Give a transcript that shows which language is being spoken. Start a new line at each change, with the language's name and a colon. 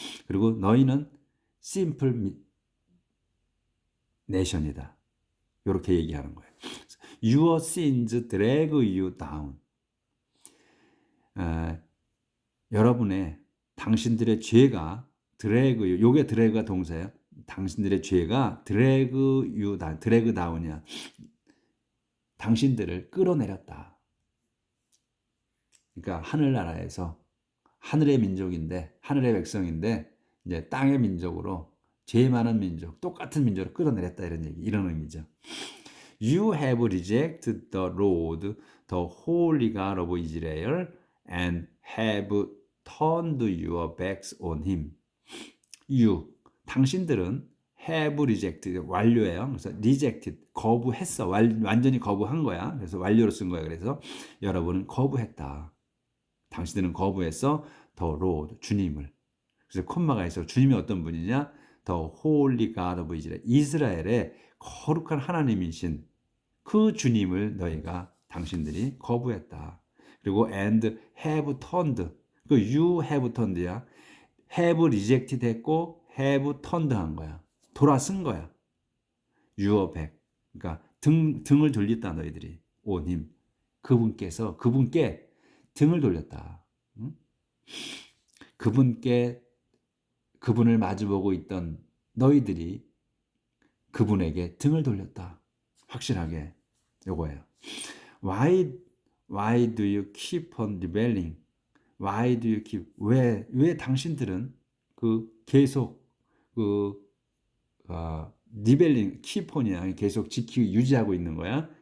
Korean: 그리고 너희는
English: simple nation
Korean: 이다. 이렇게 얘기하는 거예요.
English: Your sins drag you down.
Korean: 여러분의 당신들의 죄가
English: drag you.
Korean: 요게 drag가 동사예요. 당신들의 죄가
English: drag you down. drag down
Korean: 이야. 당신들을 끌어내렸다. 그러니까 하늘나라에서 하늘의 민족인데 하늘의 백성인데 이제 땅의 민족으로 죄 많은 민족, 똑같은 민족으로 끌어내렸다 이런 얘기, 이런 의미죠.
English: You have rejected the Lord, the Holy God of Israel, and have turned your backs on him. You,
Korean: 당신들은
English: have rejected,
Korean: 완료예요. 그래서 rejected, 거부했어. 완전히 거부한 거야. 그래서 완료로 쓴 거야. 그래서 여러분은 거부했다. 당신들은 거부했어.
English: The Lord,
Korean: 주님을. 그래서 콤마가 있어. 주님이 어떤 분이냐?
English: The Holy God of Israel.
Korean: 이스라엘의 거룩한 하나님이신 그 주님을 너희가 당신들이 거부했다. 그리고
English: and have turned. 그 you have turned야. have rejected 했고 have turned
Korean: 한 거야. 돌아선 거야.
English: your back.
Korean: 그러니까 등을 돌렸다 너희들이.
English: on him.
Korean: 그분께 등을 돌렸다. 응? 그분을 마주보고 있던 너희들이 그분에게 등을 돌렸다. 확실하게 요거예요.
English: Why do you keep on rebelling? Why do you keep?
Korean: 왜 당신들은 계속 rebelling,
English: keep on
Korean: 이야. 계속 유지하고 있는 거야.